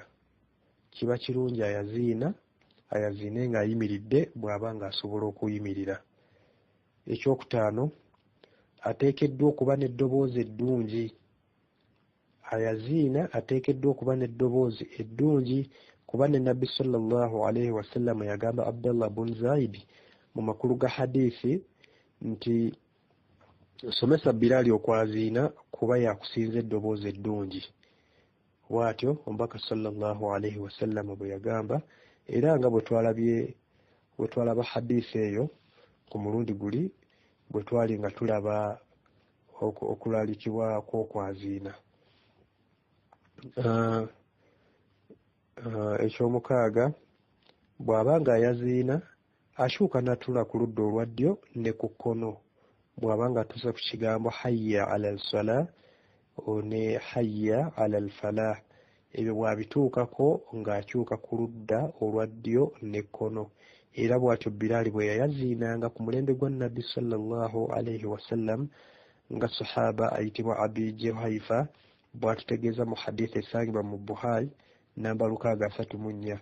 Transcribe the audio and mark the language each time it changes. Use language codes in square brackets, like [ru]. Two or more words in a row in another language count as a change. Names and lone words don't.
[lg] Kiba kirungi ayaziine ng'ayimiridde bw'aba ng'asobola okuyimirira. Ekyokutaano, ateekeddwa okuba n'eddoboozi eddungi. Ayaziina ateekeddwa okuba n'eddoboozi eddungi kuba ne Nabbi [ar] صلى الله عليه وسلم [lg] yagamba Abdullah bun Zaid mu makulu ga hadithi nti somesa Bilali okwaziina kuba yakusinza eddoboozi eddungi. Bw'atyo omubaka [ar] صلى الله عليه وسلم [lg] bwe yagamba, era nga bwe twalaba hadithi eyo ku mulundi guli bwe twali nga tulaba okulalikibwa kw'okwaziina. Ekyomukaaga, bw'aba nga ayaziina ashuuka n'atula ku ludda olwa ddyo ne ku kkono. Bw'aba nga atuuse ku kigambo [ar] حي على الصلاة [lg] ne [ar] حي على الفلاح, [lg] ebyo bwabituukako ng'akyuka ku ludda olwa ddyo n'ekkono. Era bw'atyo Bilaali bwe yayaziinanga ku mulembe gwa Nabbi [ar] صلى الله عليه وسلم [lg] nga sahaba ayitibwa Abi Juhayfa bw'atutegeeza mu hadiisi esangibwa mu Bukhari namba 634.